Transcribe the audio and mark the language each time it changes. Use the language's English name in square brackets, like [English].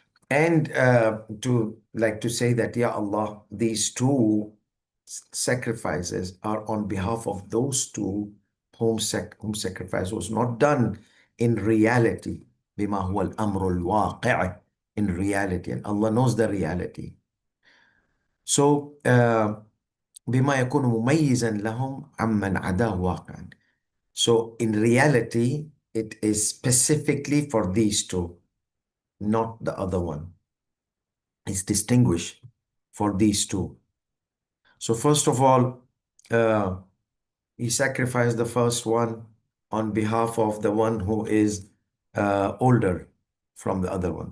[English] And to say that, Ya Allah, these two sacrifices are on behalf of those two whom sacrifice was not done in reality. [Arabic] بما هو الأمر الواقع, [English] in reality, and Allah knows the reality. [Arabic] So بما يكون مميزا لهم عمن عداه واقعا. [English] So in reality, it is specifically for these two, not the other one. It's distinguished for these two. So first of all, he sacrificed the first one on behalf of the one who is older from the other one.